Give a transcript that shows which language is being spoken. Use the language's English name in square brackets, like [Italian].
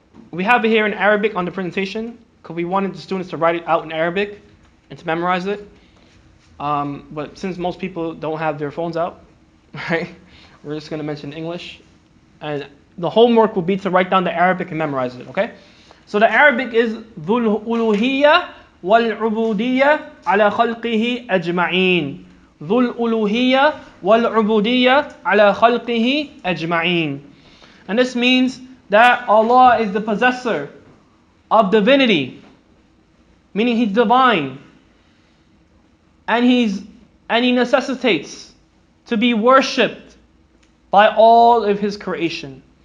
[English] we have it here in Arabic on the presentation because we wanted the students to write it out in Arabic and to memorize it. But since most people don't have their phones out, right, we're just going to mention English. And the homework will be to write down the Arabic and memorize it, okay? So the Arabic is [Arabic] ذُو الْأُلُوهِيَّةِ وَالْعُبُودِيَّةِ عَلَى خَلْقِهِ أَجْمَعِينَ ذُو الْأُلُوهِيَّةِ وَالْعُبُودِيَّةِ عَلَى خَلْقِهِ أَجْمَعِينَ. [English] And this means that Allah is the possessor of divinity, meaning He's divine, and He necessitates to be worshipped by all of His creation.